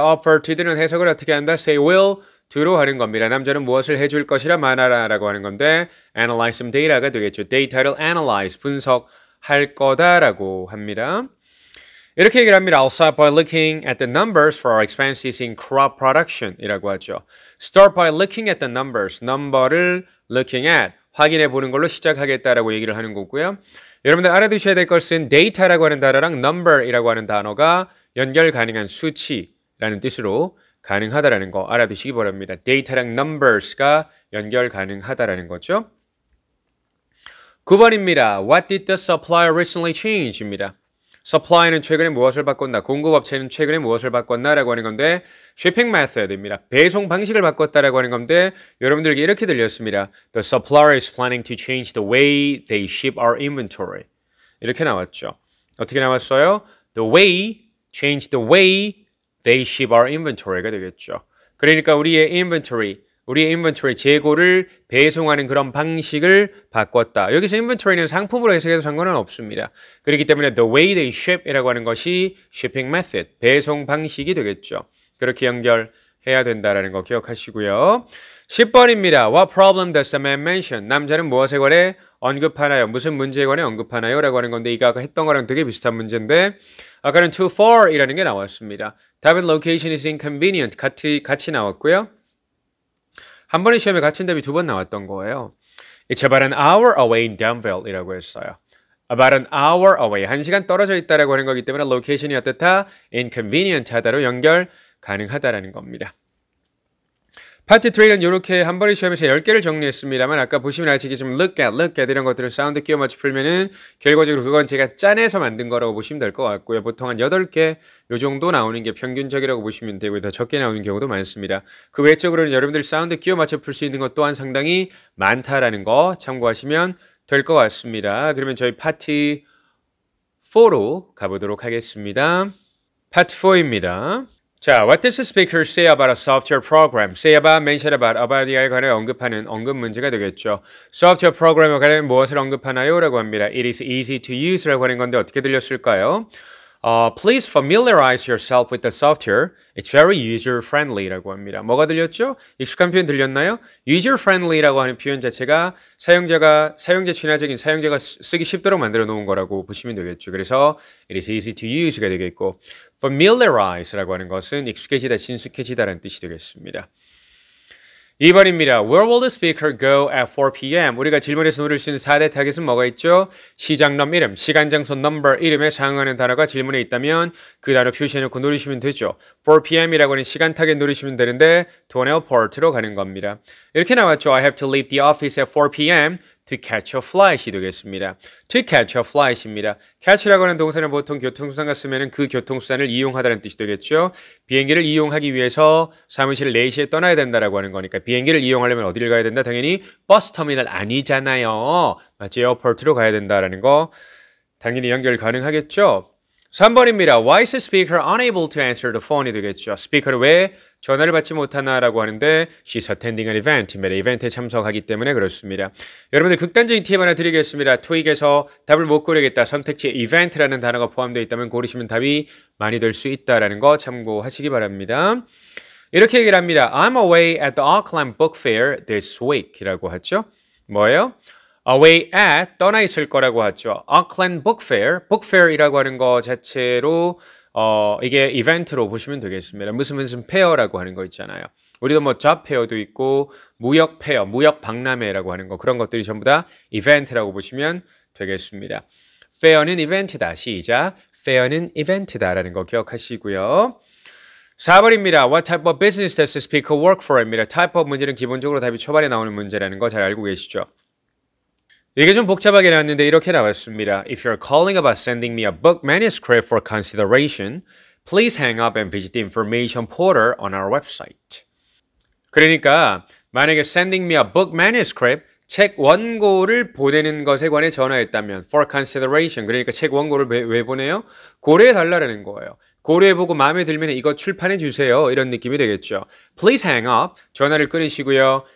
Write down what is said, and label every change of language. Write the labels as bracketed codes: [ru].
[ko] offer to do는 해석을 어떻게 한다? say will do로 하는 겁니다. 남자는 무엇을 해줄 것이라 말하라라고 하는 건데 [en] analyze some data [ko] 가 되겠죠. data를 analyze, 분석할 거다라고 합니다. 이렇게 얘기를 합니다. [en] I'll start by looking at the numbers for our expenses in crop production 이라고 하죠. Start by looking at the numbers. [ko] number를 looking at, 확인해 보는 걸로 시작하겠다라고 얘기를 하는 거고요. 여러분들 알아두셔야 될 것은 data라고 하는 단어랑 number이라고 하는 단어가 연결 가능한 수치라는 뜻으로 가능하다라는 거 알아두시기 바랍니다. data랑 numbers가 연결 가능하다라는 거죠. 9번입니다. [en] What did the supplier recently change? [ko] 입니다. supply는 최근에 무엇을 바꿨나, 공급업체는 최근에 무엇을 바꿨나라고 하는 건데 shipping method입니다. 배송 방식을 바꿨다라고 하는 건데 여러분들께 이렇게 들렸습니다. [en] The supplier is planning to change the way they ship our inventory. [ko] 이렇게 나왔죠. 어떻게 나왔어요? [en] The way, change the way they ship our inventory가 되겠죠. [ko] 그러니까 우리의 inventory 재고를 배송하는 그런 방식을 바꿨다. 여기서 inventory는 상품으로 해석해도 상관은 없습니다. 그렇기 때문에 the way they ship이라고 하는 것이 shipping method, 배송 방식이 되겠죠. 그렇게 연결해야 된다는 거 기억하시고요. 10번입니다. [en] What problem does the man mention? [ko] 남자는 무엇에 관해 언급하나요? 무슨 문제에 관해 언급하나요? 라고 하는 건데 이거 아까 했던 거랑 되게 비슷한 문제인데 아까는 too far 이라는 게 나왔습니다. 답은 [en] location is inconvenient [ko] 같이 나왔고요. 한 번의 시험에 같은 답이 두 번 나왔던 거예요. [en] It's about an hour away in Danville 이라고 했어요. About an hour away. [ko] 1시간 떨어져 있다라고 하는 거기 때문에 location이 어떻다? inconvenient 하다로 연결 가능하다라는 겁니다. 파트 3는 이렇게 한 번의 시험에서 10개를 정리했습니다만 아까 보시면 아시겠지만 look at 이런 것들은 사운드 끼워 맞춰 풀면은 결과적으로 그건 제가 짜내서 만든 거라고 보시면 될 것 같고요. 보통 한 8개 요 정도 나오는 게 평균적이라고 보시면 되고요. 더 적게 나오는 경우도 많습니다. 그 외적으로는 여러분들 사운드 끼워 맞춰 풀 수 있는 것 또한 상당히 많다라는 거 참고하시면 될 것 같습니다. 그러면 저희 파트 4로 가보도록 하겠습니다. 파트 4입니다. [en] 자, what does the speaker say about a software program? [ko] say about, mention about이에 관해 언급하는 언급 문제가 되겠죠. software program에 관해 무엇을 언급하나요? 라고 합니다. [en] It is easy to use [ko] 라고 하는 건데 어떻게 들렸을까요? [en] Please familiarize yourself with the software. It's very user-friendly라고 합니다. [ko] 뭐가 들렸죠? 익숙한 표현 들렸나요? user-friendly라고 하는 표현 자체가 사용자 친화적인 사용자가 쓰기 쉽도록 만들어 놓은 거라고 보시면 되겠죠. 그래서 [en] it is easy to use [ko] 가 되겠고 familiarize라고 하는 것은 익숙해지다, 친숙해지다라는 뜻이 되겠습니다. 2번입니다. [en] Where will the speaker go at 4 p.m.? [ko] 우리가 질문에서 누릴 수 있는 4대 타겟은 뭐가 있죠? 시장넘 이름, 시간, 장소, 넘버, 이름에 상응하는 단어가 질문에 있다면 그 단어 표시해놓고 누르시면 되죠. 4 p.m.이라고 하는 시간 타겟 누르시면 되는데 [en] to an airport [ko] 로 가는 겁니다. 이렇게 나왔죠. [en] I have to leave the office at 4 p.m. to catch a flight이 되겠습니다. to catch a flight입니다. [ko] catch라고 하는 동사는 보통 교통수단과 쓰면 그 교통수단을 이용하다는 뜻이 되겠죠. 비행기를 이용하기 위해서 사무실 4시에 떠나야 된다라고 하는 거니까 비행기를 이용하려면 어디를 가야 된다? 당연히 버스터미널 아니잖아요. 맞죠? 에어포트로 가야 된다라는 거 당연히 연결 가능하겠죠. 3번입니다. [en] Why is the speaker unable to answer the phone이 되겠죠. [ko] 스피커는 왜 전화를 받지 못하나라고 하는데 [en] She's attending an event [ko] 입니다. 이벤트에 참석하기 때문에 그렇습니다. 여러분들 극단적인 팁 하나 드리겠습니다. 토익에서 답을 못 고르겠다. 선택지에 event라는 단어가 포함되어 있다면 고르시면 답이 많이 될 수 있다는 거 참고하시기 바랍니다. 이렇게 얘기를 합니다. [en] I'm away at the Auckland Book Fair this week 이라고 하죠. [ko] 뭐예요? away at 떠나 있을 거라고 하죠. Auckland Book Fair, Book Fair이라고 하는 거 자체로 이게 이벤트로 보시면 되겠습니다. 무슨 페어라고 하는 거 있잖아요. 우리도 뭐 job 페어도 있고 무역 페어, 무역 박람회라고 하는 거 그런 것들이 전부 다 이벤트라고 보시면 되겠습니다. fair는 이벤트다. 시작. fair는 이벤트다라는 거 기억하시고요. 4번입니다. [en] What type of business does the speaker work for? [ko] 입니다. type of 문제는 기본적으로 답이 초반에 나오는 문제라는 거 잘 알고 계시죠? 이게 좀 복잡하게 나왔는데 이렇게 나왔습니다. [en] If you're calling about sending me a book manuscript for consideration, please hang up and visit the information portal on our website. [ko] 그러니까 만약에 sending me a book manuscript, 책 원고를 보내는 것에 관해 전화했다면 for consideration, 그러니까 책 원고를 왜 보내요? 고려해달라는 거예요. 고려해보고 마음에 들면 이거 출판해주세요. 이런 느낌이 되겠죠. [en] Please hang up. [ko] 전화를 끊으시고요.